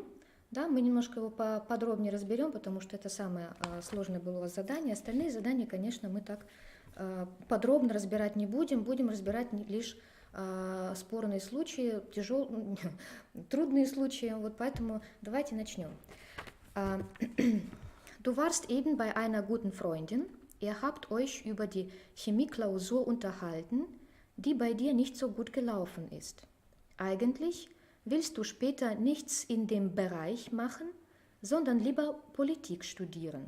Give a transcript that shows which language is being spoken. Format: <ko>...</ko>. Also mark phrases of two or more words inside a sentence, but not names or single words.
<ru>Да, мы немножко его подробнее разберем, потому что это самое сложное было у вас задание. Остальные задания, конечно, мы так подробно разбирать не будем, будем разбирать лишь спорные случаи, трудные случаи, вот поэтому давайте начнем.</ru> <de>Du warst eben bei einer guten Freundin, ihr habt euch über die Chemieklausur unterhalten, die bei dir nicht so gut gelaufen ist. Eigentlich willst du später nichts in dem Bereich machen, sondern lieber Politik studieren.</de>